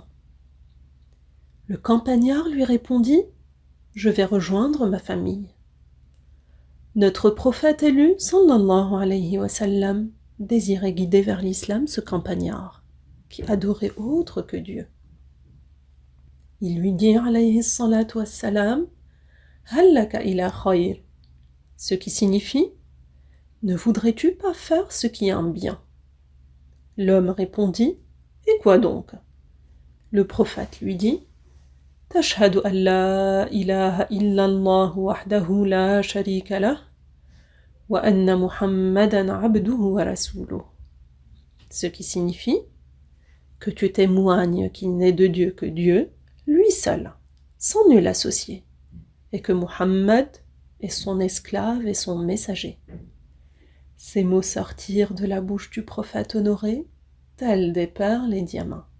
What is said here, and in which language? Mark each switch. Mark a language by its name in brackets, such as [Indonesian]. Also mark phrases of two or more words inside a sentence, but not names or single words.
[French] Le campagnard lui répondit « Je vais rejoindre ma famille. » Notre prophète élu, [Arabic] صلى الله عليه وسلم, [French] désirait guider vers l'islam ce campagnard, qui adorait autre que Dieu. Il lui dit, [Arabic] عليه الصلاة والسلام, هل لك إلى خير, [French] ce qui signifie, ne voudrais-tu pas faire ce qui est un bien? L'homme répondit, et quoi donc? Le prophète lui dit, [Arabic] تشهد أن لا إله إلا الله وحده لا شريك له وأن محمدا عبده ورسوله. [French] Ce qui signifie que tu témoignes qu'il n'est de Dieu que Dieu, lui seul, sans nul associé, et que Muhammad est son esclave et son messager. Ces mots sortirent de la bouche du prophète honoré, tels des perles et diamants.